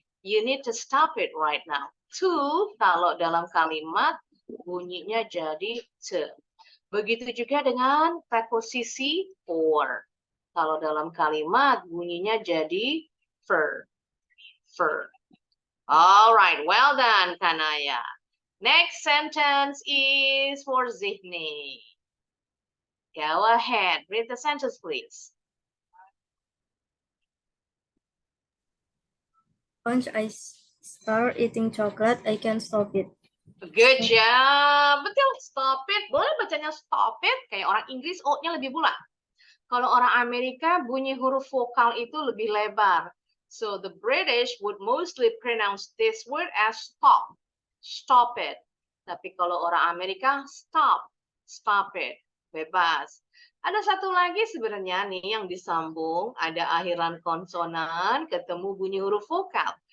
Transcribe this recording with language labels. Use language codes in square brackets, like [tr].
[en] You need to stop it right now. [id] To kalau dalam kalimat bunyinya jadi to. Begitu juga dengan preposisi for. Kalau dalam kalimat bunyinya jadi for. For. [en] All right, well done, Kanaya. Next sentence is for Zihni. Go ahead, read the sentence, please. Once I start eating chocolate, I can't stop it. Good job. [id] Betul, [en] stop it. [id] Boleh bacanya stop it, kayak orang Inggris, O-nya lebih bulat. Kalau orang Amerika, bunyi huruf vokal itu lebih lebar. [en] So the British would mostly pronounce this word as stop. [id] Stop it. Tapi kalau orang Amerika, stop. Stop it. Bebas. Ada satu lagi sebenarnya nih yang disambung. Ada akhiran konsonan, ketemu bunyi huruf vokal.